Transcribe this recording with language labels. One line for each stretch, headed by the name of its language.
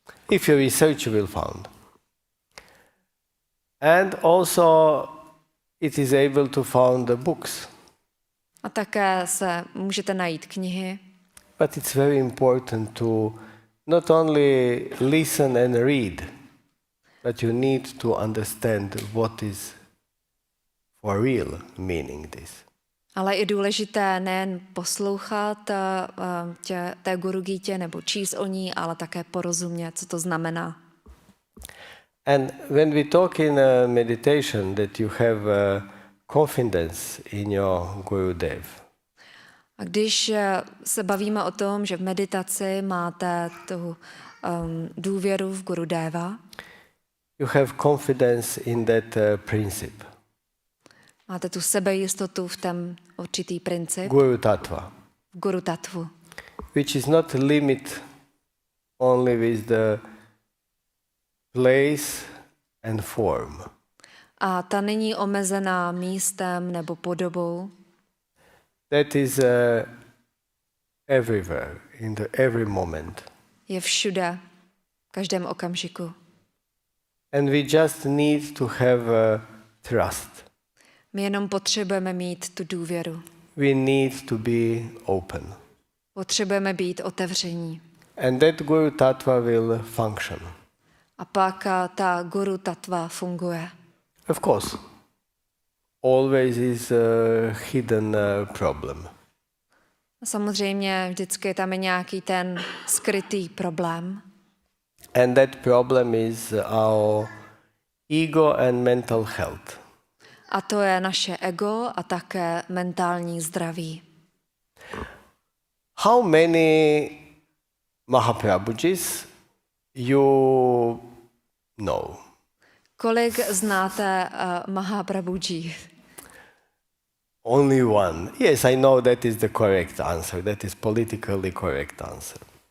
English: If you research, you will find. And also it is able to find the books.
Czech: A také se můžete najít knihy.
English: But it's very important to not only listen and read, but you need to understand what is for real meaning this.
Czech: Ale je důležité nejen poslouchat té Guru Gítě nebo číst o ní, ale také porozumět, co to znamená.
English: And when we talk in meditation that you have confidence in your Gurudev.
Czech: A když se bavíme o tom, že v meditaci máte tu důvěru v Gurudeva,
English: You have confidence in that principle.
Czech: máte tu sebejistotu v ten určitý princip,
English: Guru Tattva.
Czech: v Guru Tattvu,
English: Which is not limit only with the place and form.
Czech: a ta není omezená místem nebo podobou.
English: That is everywhere, in every moment.
Czech: Je všude, v každém okamžiku.
English: And we just need to have trust.
Czech: My jenom potřebujeme mít tu důvěru.
English: We need to be open.
Czech: Potřebujeme být otevření.
English: And that Guru Tattva will function.
Czech: A pak ta Guru Tattva funguje.
English: Of course, always is a hidden problem.
Czech: Samozřejmě vždycky tam je nějaký ten skrytý problém.
English: And that problem is our ego and mental health.
Czech: A to je naše ego a také mentální zdraví.
English: How many Mahaprabhujis you know?
Czech: Kolik znáte Mahaprabhuji?
English: Only one. Yes, I know that is the correct answer. That is politically correct answer.